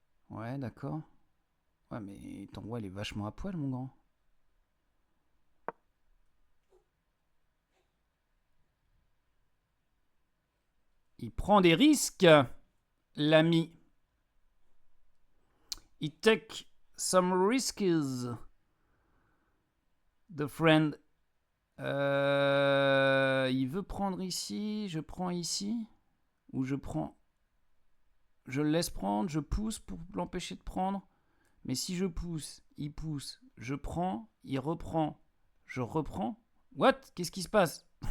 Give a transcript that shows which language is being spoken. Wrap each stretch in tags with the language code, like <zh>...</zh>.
<fr>Ouais, d'accord. Ouais, mais ton roi, il est vachement à poil, mon grand. Il prend des risques, l'ami.</fr> <en>He take some risks, the friend.</en> <fr>Il veut prendre ici, je prends ici, ou je prends... Je le laisse prendre, je pousse pour l'empêcher de prendre. Mais si je pousse, il pousse, je prends, il reprend, je reprends.</fr> <en>What?</en> <fr>Qu'est-ce qui se passe?</fr>